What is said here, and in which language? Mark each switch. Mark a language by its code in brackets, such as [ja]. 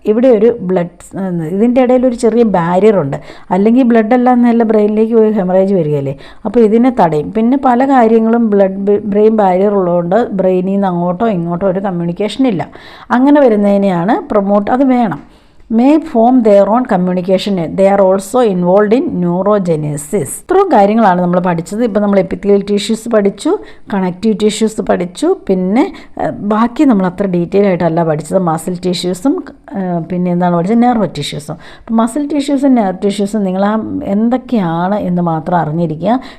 [ml] ഇവിടെ ഒരു ഇതിൻ്റെ ഇടയിൽ ഒരു ചെറിയ ബാരിയർ ഉണ്ട്. അല്ലെങ്കിൽ ബ്ലഡ് എല്ലാം നല്ല ബ്രെയിനിലേക്ക് പോയി ഹെമറേജ് വരികയല്ലേ. അപ്പോൾ ഇതിനെ തടയും. പിന്നെ പല കാര്യങ്ങളും ബ്രെയിൻ ബാരിയർ ഉള്ളതുകൊണ്ട് ബ്രെയിനിൽ നിന്ന് അങ്ങോട്ടോ ഇങ്ങോട്ടോ ഒരു കമ്മ്യൂണിക്കേഷൻ ഇല്ല. അങ്ങനെ വരുന്നതിനെയാണ് പ്രൊമോട്ട്, അത് വേണം. [en] may form their own communication. They are also involved in neurogenesis. [ml] ഇത്രയും കാര്യങ്ങളാണ് നമ്മൾ പഠിച്ചത്. ഇപ്പോൾ നമ്മൾ എപ്പിത്തീലിയൽ ടിഷ്യൂസ് പഠിച്ചു, കണക്റ്റീവ് ടിഷ്യൂസ് പഠിച്ചു, പിന്നെ ബാക്കി നമ്മൾ അത്ര ഡീറ്റെയിൽ ആയിട്ടല്ല പഠിച്ചത്. മസിൽ ടിഷ്യൂസും പിന്നെ എന്താണ് പഠിച്ചത്, നെർവ് ടിഷ്യൂസും. അപ്പോൾ മസിൽ ടിഷ്യൂസും നെർവ് ടിഷ്യൂസും നിങ്ങൾ എന്തൊക്കെയാണ് എന്ന് മാത്രം അറിഞ്ഞിരിക്കുക.